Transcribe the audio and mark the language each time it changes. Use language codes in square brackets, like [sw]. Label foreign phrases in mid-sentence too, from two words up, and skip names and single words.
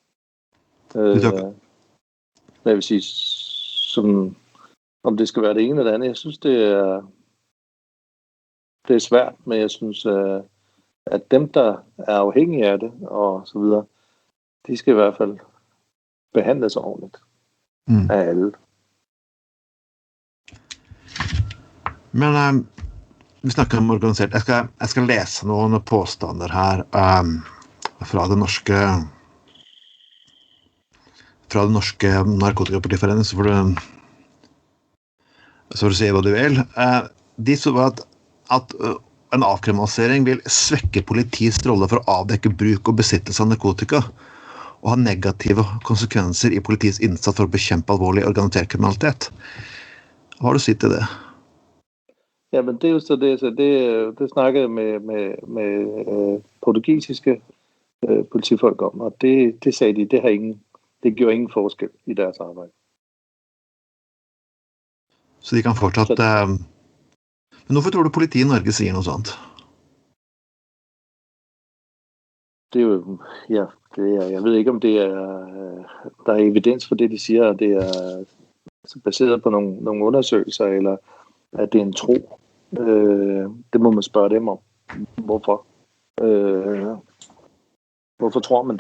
[da] Jeg vil sige, om det skal være det ene eller det andet. Jeg synes, det er svært, men jeg synes, at dem, der er afhængige af det, og så videre, de skal i hvert fald behandles ordentligt af alle. [no] Men vi snakker om organisert. Jeg skal læse noen påstander her fra det norske narkotikapolitiforeningen, så får du si hva du vil. De så var at en avkriminalisering vil svekke politiets rolle for å avdekke bruk og besittelse av narkotika, og ha negative konsekvenser i politiets innsats for å bekjempe alvorlig organisert kriminalitet. Hva har du sagt til det? [da] Ja, men det er jo så det snakkede jeg med portugisiske politifolk om, og det sagde de, det gjorde ingen forskel i deres arbejde. [no] Så de kan fortsatt... Men hvorfor tror du politiet i Norge sier noe sånt? [da] Det er jo, ja, jeg ved ikke om det der er evidens for det, de siger, det er baseret på nogle undersøgelser, eller at det er en tro. Det må man spørge dem om. Hvorfor? Hvorfor tror man det?